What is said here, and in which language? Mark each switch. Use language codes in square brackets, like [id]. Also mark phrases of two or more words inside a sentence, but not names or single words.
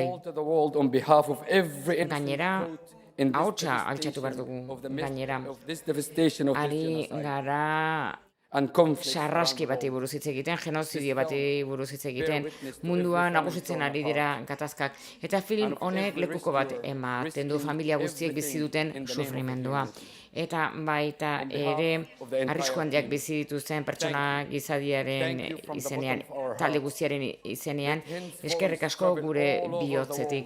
[en] call to the world on behalf of every [eu] Gainera, [en] in this [eu] ahotsa altxatu behar dugu, [en] of the midst [eu] gainera. [en] of this devastation of this [eu] Ari [en] genocide [eu] gara [en] and conflict [eu] sarraski bati buruz hitz egiten, genozidio bati buruz hitz egiten, munduan nagusitzen ari dira gatazkak. Eta film honek lekuko bat ematen du familia guztiek bizi duten sufrimendua. Eta baita ere arrisku handiak bizi dituzten pertsona gizadiaren izenean, talde guztiaren izenean, eskerrik asko gure bihotzetik.